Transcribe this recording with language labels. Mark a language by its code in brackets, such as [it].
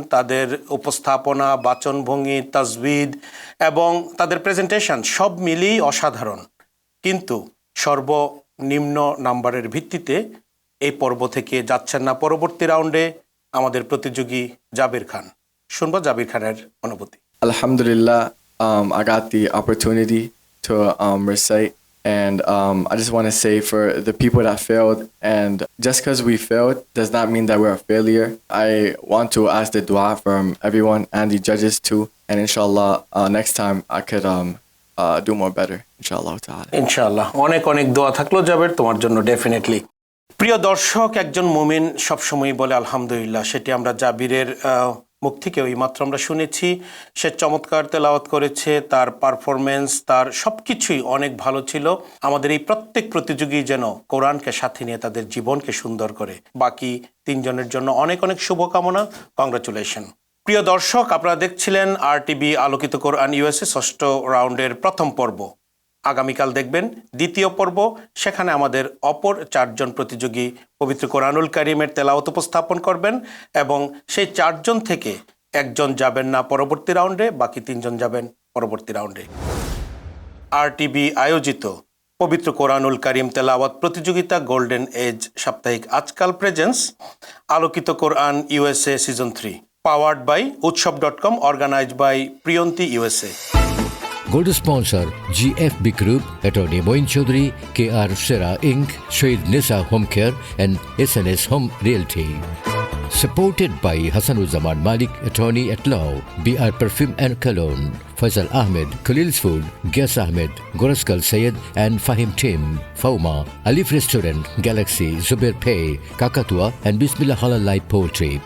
[bn] তাদের উপস্থাপনা, বাচনভঙ্গি, তাজবিদ এবং তাদের প্রেজেন্টেশন সব মিলিয়েই অসাধারণ। কিন্তু সর্বনিম্ন নাম্বারের ভিত্তিতে এই পর্ব থেকে যাচ্ছেন না পরবর্তী রাউন্ডে আমাদের প্রতিযোগী জাবির খান। শুনবো জাবির খানের অনুভূতি। [en] Alhamdulillah, I got the opportunity to recite, and I just want to say for the people that failed, and just because we failed does not mean that we're a failure. I want to ask the dua from everyone and the judges too, and inshallah next time I could do more better, inshallah ta'ala. [bn] ইনশাআল্লাহ অনেক অনেক দোয়া থাকলো জাবের তোমার জন্য definitely. প্রিয় দর্শক, একজন মুমিন সবসময় বলে আলহামদুলিল্লাহ। সেটি আমরা জাবিরের মুখ থেকে এইমাত্র আমরা শুনেছি। সে চমৎকার তেলাওয়াত করেছে, তার পারফরমেন্স, তার সব কিছুই অনেক ভালো ছিল। আমাদের এই প্রত্যেক প্রতিযোগী যেন কোরআনকে সাথে নিয়ে তাদের জীবনকে সুন্দর করে। বাকি 3 জনের জন্য অনেক অনেক শুভকামনা, কংগ্রাচুলেশন। প্রিয় দর্শক, আপনারা দেখছিলেন RTV আলোকিত কোরআন USA ষষ্ঠ রাউন্ডের প্রথম পর্ব। আগামীকাল দেখবেন দ্বিতীয় পর্ব। সেখানে আমাদের অপর 4 জন প্রতিযোগী পবিত্র কোরআনুল কারীমের তেলাওয়াত উপস্থাপন করবেন এবং সেই 4 জন থেকে একজন যাবেন না পরবর্তী রাউন্ডে, বাকি 3 জন যাবেন পরবর্তী রাউন্ডে। RTV আয়োজিত পবিত্র কোরআনুল কারীম তেলাওয়াত প্রতিযোগিতা গোল্ডেন এজ সাপ্তাহিক আজকাল প্রেজেন্স আলোকিত কোরআন USA season 3 powered by উৎসব.com, organised by Priyanti USA। [en] Gold sponsor GFB Group, Attorney Moin Chaudhary, KR Sera Inc., Shahid Nisa Home Care and SNS Home Realty. Supported by Hassanuzzaman Malik, Attorney at Law, BR Perfume and Cologne, Faisal Ahmed, Khalil's Food, Gas Ahmed, Goraskal Sayed and Fahim Tim, Fauma, Alif Restaurant, Galaxy, Zubair Pay, Kakatua and Bismillah Halal Light Poultry.